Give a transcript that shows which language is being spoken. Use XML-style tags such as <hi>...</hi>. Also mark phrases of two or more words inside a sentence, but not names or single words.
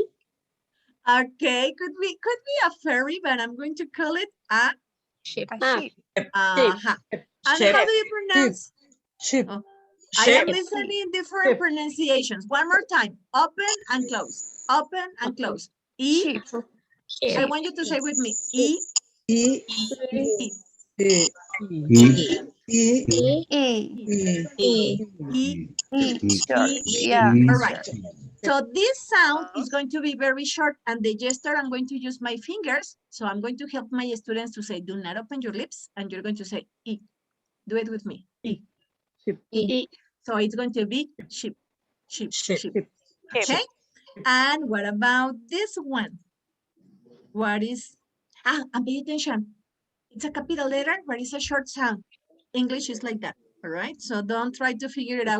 <en>Okay, could be a ferry, but I'm going to call it a Ship. Sheep. And how do you pronounce? Ship. Oh, I am listening different pronunciations. One more time. Open and close. Open and close. E. Sheep. I want you to say with me. E. E. E. E. E. E. Short. Yeah. All right. So this sound is going to be very short, and the gesture, I'm going to use my fingers. So I'm going to help my students to say, do not open your lips, and you're going to say E. Do it with me. E. E. So it's going to be sheep, sheep, sheep. Okay? And what about this one? What is, and pay attention. It's a capital letter, but it's a short sound. English is like that, all right? So don't try to figure it out.</en>